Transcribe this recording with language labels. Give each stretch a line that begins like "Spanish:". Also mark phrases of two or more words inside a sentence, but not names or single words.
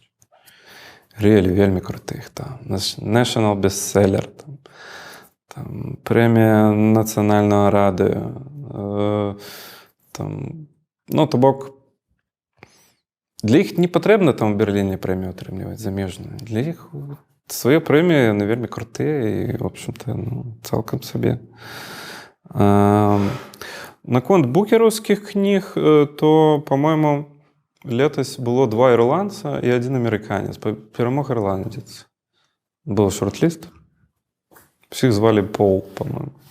Belarusian: Вельмі крутых. National Bestseller, прэмія нацыянальнага радыё. То бок, для іх не патрэбна там у Берліне прэмію атрымліваць замежную. Для іх свае прэміі, яны вельмі крутыя і,
Russian: в общем-то,
Belarusian: цалкам сабе. Наконт букераўскіх кніг, то, па-мойму, летась было 2 ірландца і 1 амерыканец. Перамог ірландзец. Быў шорт-ліст. Всіх звалі Пол, по-моему.